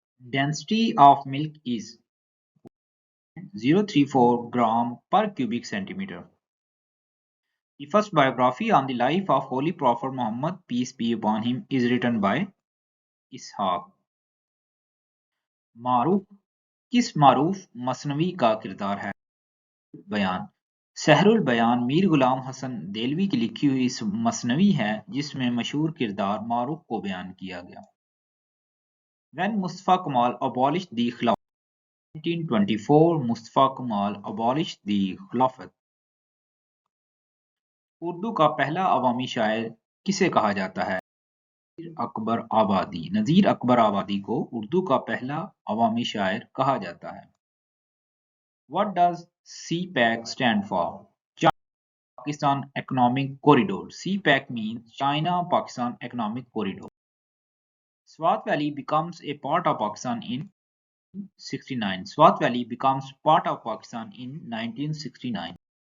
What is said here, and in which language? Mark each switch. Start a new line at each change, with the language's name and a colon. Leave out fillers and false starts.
English: Density of milk is 0.34 gram per cubic centimeter. The first biography on the life of Holy Prophet Muhammad, peace be upon him, is written by Ishaq.
Hindi: मारूफ किस मारूफ मसनवी का किरदार है? बयान. सहरुल बयान मीर गुलाम हसन देलवी की लिखी हुई इस मसनवी है जिसमें मशहूर किरदार मारूफ को बयान किया गया.
English: When Mustafa Kemal abolished the Khilafat 1924, Mustafa Kemal abolished the Khilafat.
Hindi: Urdu का पहला अवामी शायर किसे कहा जाता है? नज़ीर अकबर आबादी. नज़ीर अकबर आबादी को उर्दू का पहला अवामी शायर कहा जाता है.
English: What does CPEC stand for? China-Pakistan Economic Corridor. CPEC means China-Pakistan Economic Corridor. Swat Valley becomes a part of Pakistan in 1969. Swat Valley becomes part of Pakistan in 1969.